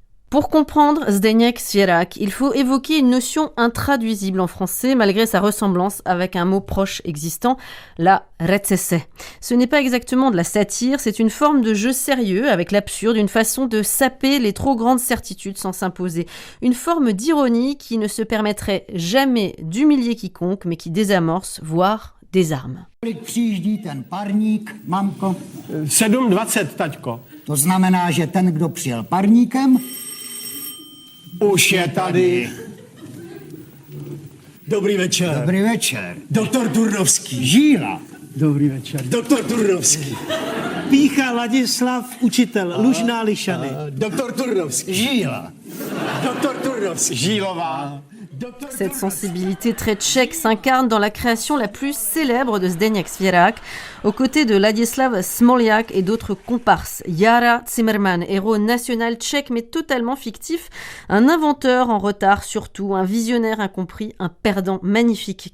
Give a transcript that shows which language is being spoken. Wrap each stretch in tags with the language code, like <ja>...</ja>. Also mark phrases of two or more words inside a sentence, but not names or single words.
<fr>Pour comprendre Zdeněk Svěrák, il faut évoquer une notion intraduisible en français malgré sa ressemblance avec un mot proche existant, la recese. Ce n'est pas exactement de la satire, c'est une forme de jeu sérieux avec l'absurde, une façon de saper les trop grandes certitudes sans s'imposer. Une forme d'ironie qui ne se permettrait jamais d'humilier quiconque, mais qui désamorce, voire désarme.</fr> <cs>Kolik přijíždí ten parník, mamko? 7:20, taťko. To znamená, že ten, kdo přijel parníkem, Už je tady. Dobrý večer. dobrý večer. Doktor Turnovský. Žíla, Dobrý večer. Doktor Turnovský. Pícha Ladislav, učitel, Lužná Lišany. Doktor Turnovský. Žíla. Doktor Turnovský. Žílová.</cs> <fr>Cette sensibilité très tchèque s'incarne dans la création la plus célèbre de Zdeněk Svěrák, aux côtés de Ladislav Smoljak et d'autres comparses. Jara Zimmerman, héros national tchèque mais totalement fictif, un inventeur en retard surtout, un visionnaire incompris, un perdant magnifique.</fr>